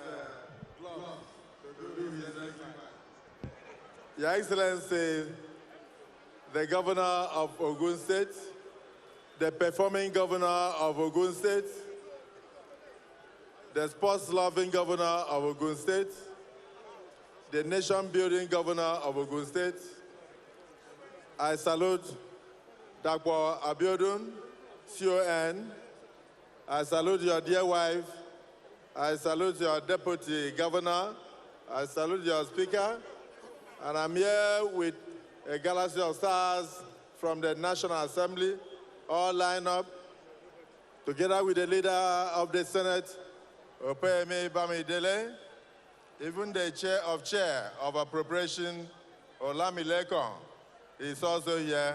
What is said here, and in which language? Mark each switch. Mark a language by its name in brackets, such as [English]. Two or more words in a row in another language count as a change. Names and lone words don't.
[English] Your Excellency, the Governor of Ogun State, the performing Governor of Ogun State, the sports-loving Governor of Ogun State, the nation-building Governor of Ogun State. I salute Dr. Abiodun, CON. I salute your dear wife. I salute your Deputy Governor. I salute your Speaker. And I'm here with a galaxy of stars from the National Assembly, all lined up, together with the leader of the Senate, Opeyemi Bamidele, even the chair of appropriation, Olamileko, is also here.